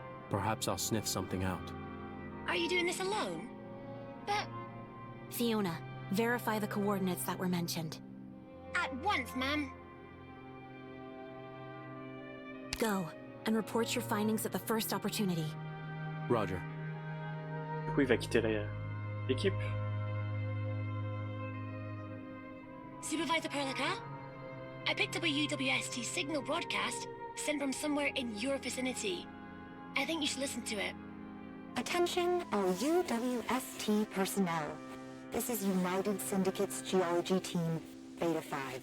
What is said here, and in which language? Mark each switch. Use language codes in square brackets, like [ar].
[en] Perhaps I'll sniff something out. Are you doing this alone? But... Fiona, verify the coordinates that were mentioned. At once, ma'am. Go, and report your findings at the first opportunity. Roger. [fr] Du coup, il va quitter l'équipe. [en] Supervisor Perlica? I picked up a UWST signal broadcast sent from somewhere in your vicinity. I think you should listen to it. Attention all UWST personnel. This is United Syndicate's geology team, Beta 5.